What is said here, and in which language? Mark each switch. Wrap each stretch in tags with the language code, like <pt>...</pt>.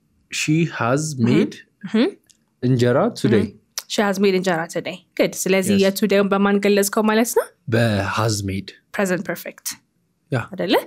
<en>she has made እንጀራ today she has made እንጀራ today good</en> <am>ስለዚህ የtoday በማን ገለጽከው ማለት ነው</am> <en>has made present perfect አይደለ</en>